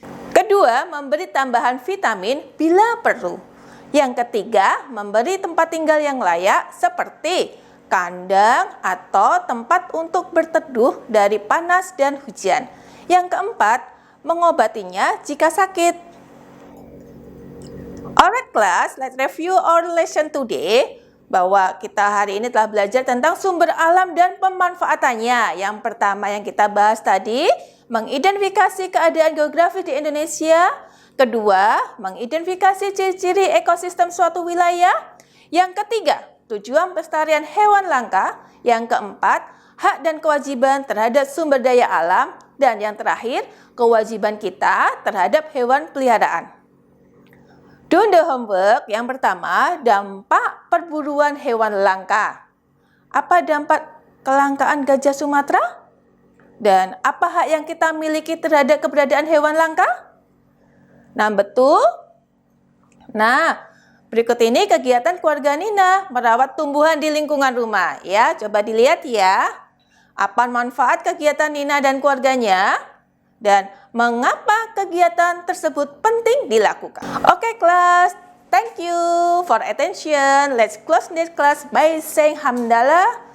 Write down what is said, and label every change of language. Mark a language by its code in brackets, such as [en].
[id] Kedua, memberi tambahan vitamin bila perlu. Yang ketiga, memberi tempat tinggal yang layak seperti kandang atau tempat untuk berteduh dari panas dan hujan. Yang keempat, mengobatinya jika sakit. [en] Alright class, let's review our lesson today. [id] Bahwa kita hari ini telah belajar tentang sumber alam dan pemanfaatannya. Yang pertama yang kita bahas tadi, mengidentifikasi keadaan geografis di Indonesia. Kedua, mengidentifikasi ciri-ciri ekosistem suatu wilayah. Yang ketiga, tujuan pelestarian hewan langka. Yang keempat, hak dan kewajiban terhadap sumber daya alam. Dan yang terakhir, kewajiban kita terhadap hewan peliharaan. [en] Do the homework. [id] Yang pertama, dampak perburuan hewan langka. Apa dampak kelangkaan gajah Sumatera? Dan apa hak yang kita miliki terhadap keberadaan hewan langka? Nah, betul. Nah, berikut ini kegiatan keluarga Nina merawat tumbuhan di lingkungan rumah. Ya, coba dilihat ya. Apa manfaat kegiatan Nina dan keluarganya? Dan mengapa kegiatan tersebut penting dilakukan? Oke, kelas. [en] Thank you for attention. Let's close this class by saying hamdalah.